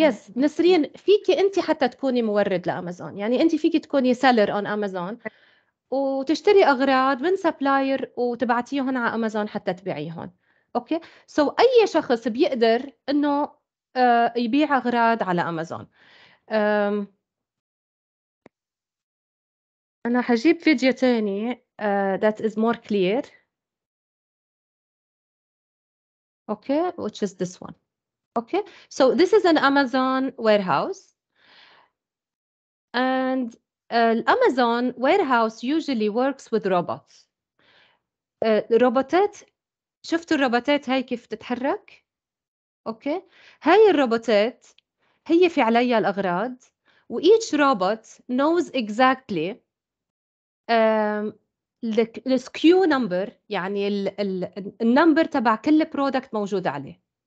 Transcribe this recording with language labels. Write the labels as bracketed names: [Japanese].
[Arabic] يس نسرين، فيكي أنت حتى تكوني مورد لأمازون، يعني أنت فيكي تكوني سيلر أون أمازون وتشتري أغراض من سبلاير وتبعتيهم على أمازون حتى تبيعيهم. أوكي، سو أي شخص بيقدر إنه يبيع أغراض على أمازون. أنا حجيب فيديو تاني [English] that is more clear. Okay, which is this one. Okay, so this is an Amazon warehouse, and Amazon warehouse usually works with robots. [Arabic] روبوتات، شفتوا الروبوتات هاي كيف تتحرك؟ اوكي، هاي الروبوتات هي في عليها الأغراض، و [English] each robot knows exactly the SKU number، [Arabic] يعني النمبر تبع كل برودكت موجود عليه.